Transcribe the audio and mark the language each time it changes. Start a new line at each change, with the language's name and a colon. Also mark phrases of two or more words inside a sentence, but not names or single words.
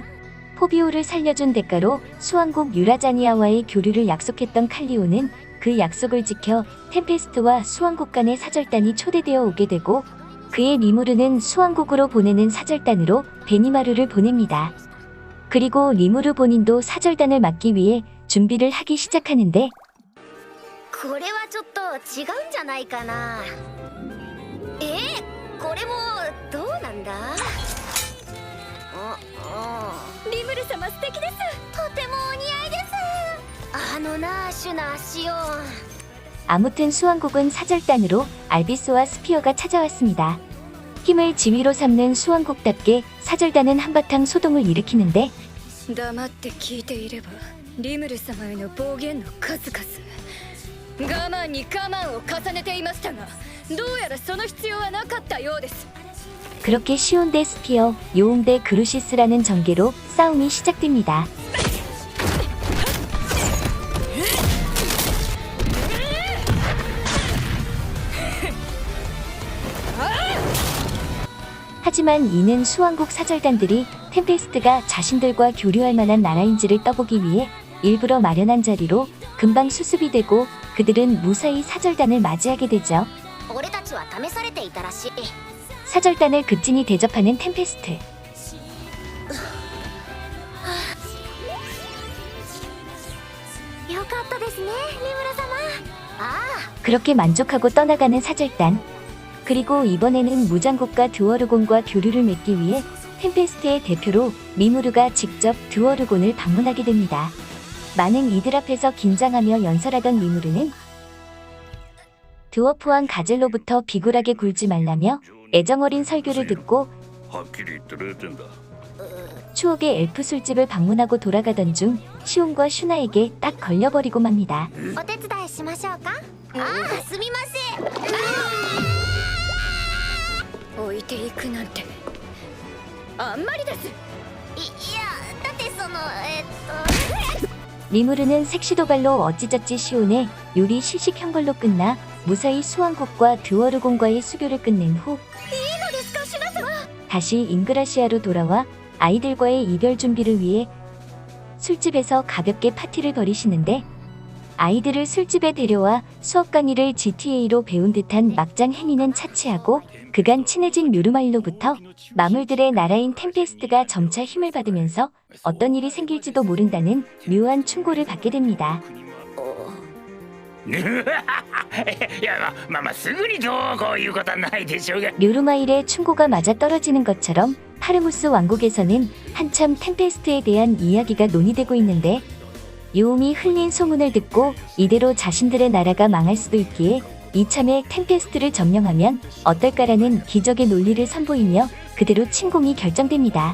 Korean: 포비오를 살려준 대가로 수왕국 유라자니아와의 교류를 약속했던 칼리오는 그 약속을 지켜 템페스트와 수왕국 간의 사절단이 초대되어 오게 되고, 그의 리무르는 수왕국으로 보내는 사절단으로 베니마루를 보냅니다. 그리고 리무르 본인도 사절단을 맡기 위해 준비를 하기 시작하는데,
Japanese: これはちょっと違うんじゃないかな。これもどうなんだ。リムル様素敵です。とてもお似合いです。あのな、シュナシオン。
Korean: 아무튼 수왕국은 사절단으로 알비스와 스피어가 찾아왔습니다. 힘을 지휘로 삼는 수왕국답게 사절단은 한바탕 소동을 일으키는데,
Japanese: 黙って聞いていればリムル様への暴言の数々我慢に我慢を重ねていましたが、どうやらその必要はなかったようです。
Korean: 그렇게 시온 대 스피어, 요옹 대 그루시스라는 전개로 싸움이 시작됩니다. 하지만 이는 수왕국 사절단들이 템페스트가 자신들과 교류할 만한 나라인지를 떠보기 위해 일부러 마련한 자리로 금방 수습이 되고, 그들은 무사히 사절단을 맞이하게 되죠.
Japanese: 俺たちは試されていたらしい。
Korean: 사절단을 극진히 대접하는 템페스트.
Japanese: よかったですね、リムル様。ああ。
Korean: 그렇게 만족하고 떠나가는 사절단. 그리고 이번에는 무장국가 드워르곤과 교류를 맺기 위해 템페스트의 대표로 리무르가 직접 드워르곤을 방문하게 됩니다. 많은 이들 앞에서 긴장하며 연설하던 리무르는 드워프왕 가젤로부터 비굴하게 굴지 말라며 애정어린 설교를 듣고 추억의 엘프 술집을 방문하고 돌아가던 중 시온과 슈나에게 딱 걸려버리고 맙니다.
Japanese: お手伝いしましょうか。ああ、すみません。置いていくなんてあんまりです。いや、だってその
Korean: 리무르는 색시도발로 어찌저찌 시온의 요리 시식한 걸로 끝나 무사히 수왕국과 드워르곤과의 수교를 끝낸 후 다시 잉그라시아로 돌아와 아이들과의 이별 준비를 위해 술집에서 가볍게 파티를 벌이시는데, 아이들을 술집에 데려와 수업 강의를 GTA로 배운 듯한 막장 행위는 차치하고 그간 친해진 뮤르마일로부터 마물들의 나라인 템페스트가 점차 힘을 받으면서 어떤 일이 생길지도 모른다는 묘한 충고를 받게 됩니다.
Japanese: いや、まあすぐにどうこういうことはないでしょうが。
Korean: 뮤르마일의 충고가 맞아 떨어지는 것처럼 파르무스 왕국에서는 한참 템페스트에 대한 이야기가 논의되고 있는데, 요옹이 흘린 소문을 듣고 이대로 자신들의 나라가 망할 수도 있기에 이참에 템페스트를 점령하면 어떨까라는 기적의 논리를 선보이며 그대로 침공이 결정됩니다.